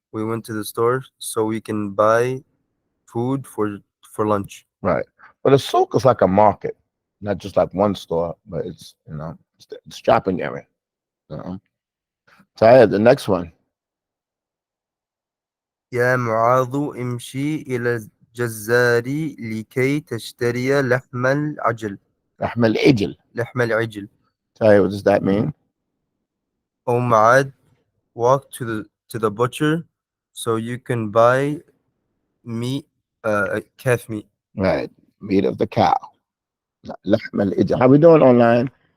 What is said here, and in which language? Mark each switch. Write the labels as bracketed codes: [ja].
[en] We went to the store so we can buy food for lunch. Right. But a souk is like a market, not just like one store, but it's it's shopping area. So the next one. [ar] يا معاذ امشي إلى الجزار لكي تشتري لحم العجل. لحم العجل. لحم العجل. [en] So what does that mean? Oh Ma'ad, walk to the butcher so you can buy meat, calf meat. Right, meat of the cow. [ar] لحم العجل. [en] How we doing online?